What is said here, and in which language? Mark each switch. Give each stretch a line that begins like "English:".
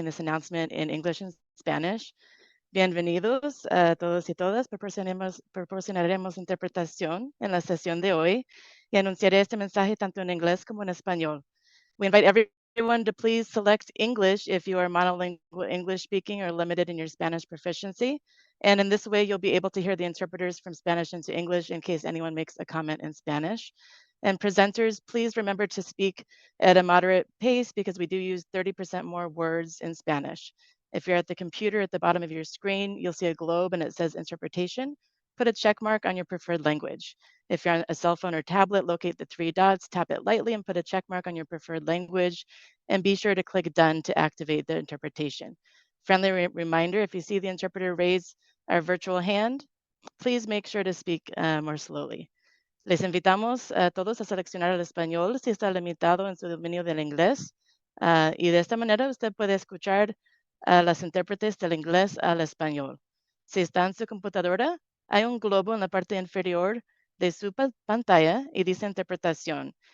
English: this announcement in English and Spanish.
Spanish: Bienvenidos a todos y todas. Proporcionaremos interpretación en la sesión de hoy y anunciaré este mensaje tanto en inglés como en español.
English: We invite everyone to please select English if you are monolingual English speaking or limited in your Spanish proficiency. And in this way, you'll be able to hear the interpreters from Spanish into English in case anyone makes a comment in Spanish. And presenters, please remember to speak at a moderate pace because we do use 30% more words in Spanish. If you're at the computer at the bottom of your screen, you'll see a globe and it says interpretation. Put a check mark on your preferred language. If you're on a cell phone or tablet, locate the 3 dots, tap it lightly and put a check mark on your preferred language, and be sure to click done to activate the interpretation. Friendly reminder, if you see the interpreter raise our virtual hand, please make sure to speak more slowly.
Spanish: Les invitamos a todos a seleccionar el español si está limitado en su dominio del inglés. Y de esta manera usted puede escuchar a las intérpretes del inglés al español. Si está en su computadora, hay un globo en la parte inferior de su pantalla y dice interpretación.